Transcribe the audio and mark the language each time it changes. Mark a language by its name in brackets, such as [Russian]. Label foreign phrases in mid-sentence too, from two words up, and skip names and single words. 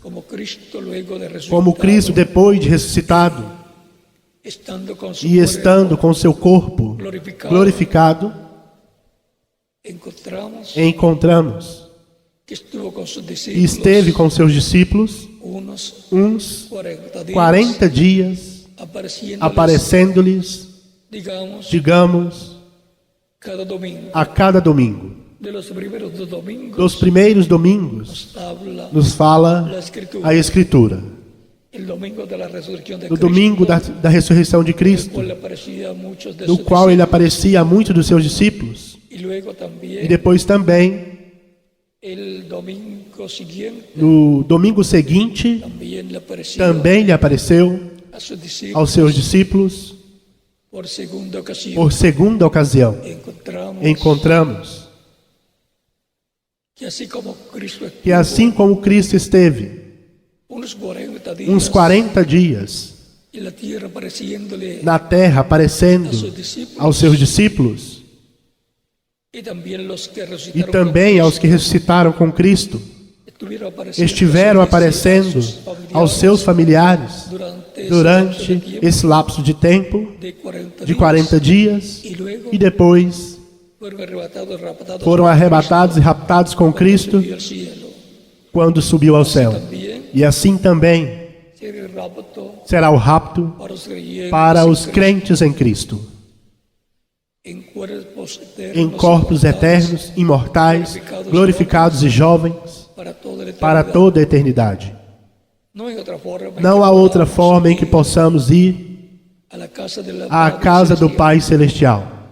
[Portuguese] Como Cristo, depois de ressuscitado e estando com seu corpo glorificado, encontramos e esteve com seus discípulos uns 40 dias, aparecendo-lhes, digamos, a cada domingo. Dos primeiros domingos nos fala a Escritura. [Spanish] el domingo de la resurrección de [Portuguese] no domingo Cristo, da ressurreição de Cristo, [Spanish] cual aparecía a muchos de [Portuguese] no [Spanish] sus [Portuguese] qual ele [Spanish] discípulos. [Portuguese] aparecia a muitos dos seus discípulos. [Spanish] Y luego [Portuguese] E [Spanish] también [Portuguese] depois também, [Spanish] el domingo siguiente [Portuguese] no domingo seguinte, [Spanish] también le apareció [Portuguese] também lhe apareceu [Spanish] a sus discípulos [Portuguese] aos seus discípulos [Spanish] por segunda ocasión. [Portuguese] por segunda ocasião. Encontramos [Spanish] que así como Cristo [Portuguese] que assim como Cristo esteve [Spanish] unos 40 días [Portuguese] uns 40 dias [Spanish] en la tierra apareciéndole [Portuguese] na terra, aparecendo [Spanish] a sus discípulos [Portuguese] aos seus discípulos [Spanish] y también los que [Portuguese] e [Spanish] resucitaron [Portuguese] também [Spanish] con [Portuguese] aos que ressuscitaram com Cristo, [Spanish] estuvieron apareciendo [Portuguese] estiveram [Spanish] a sus [Portuguese] aparecendo [Spanish] familiares [Portuguese] aos seus familiares [Spanish] durante [Portuguese] durante esse lapso de tempo [Spanish] de 40 [Portuguese] de 40 dias [Spanish] y luego [Portuguese] e depois [Spanish] fueron arrebatados [Portuguese] foram arrebatados e raptados com Cristo [Spanish] y al cielo. [Portuguese] quando subiu ao céu. [Spanish] También [Portuguese] E assim também [Spanish] será el rapto [Portuguese] será o rapto para os [Spanish] para creyentes os crentes em Cristo, em cuerpos [Portuguese] em corpos eternos, imortais, glorificados e jovens para toda a eternidade. Não há outra forma em que possamos ir à casa do Pai Celestial.